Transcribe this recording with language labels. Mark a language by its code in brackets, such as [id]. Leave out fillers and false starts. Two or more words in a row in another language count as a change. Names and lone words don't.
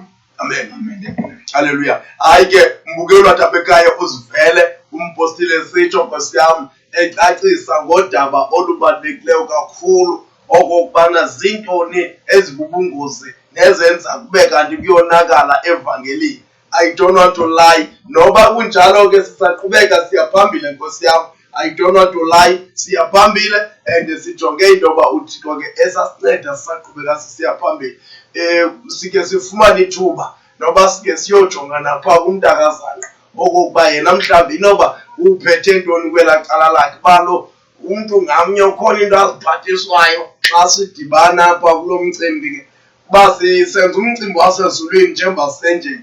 [xh] amen haleluya hayi ke mbukeli wathi apha ekhaya uzivele umpostile sitsho Nkosi yam ecacisa ngodaba olubalulekileyo kakhulu okokubana zintoni ezibubungozi nezenza kube kanti kuyonakala evangelini. [en] I don't want to lie. [xh] Noba kunjalo ke sisaqhubeka siyaphambile Nkosi yam. [en] I don't want to lie. [xh] Siyaphambile and sijonge intoba uThixo ke esasinceda sisaqhubeka siyaphambile. Sike sifumane ithuba noba sike siyojonga napha kumntakazana okokuba yena mhlawumbi inoba uphethe ntoni kwela cala lakhe balo umntu ngamnye ukhona into aziphathiswayo xa sidibana apha kulo mcimbi ke uba senza umcimbi wasezulwini njengoba sisenjeni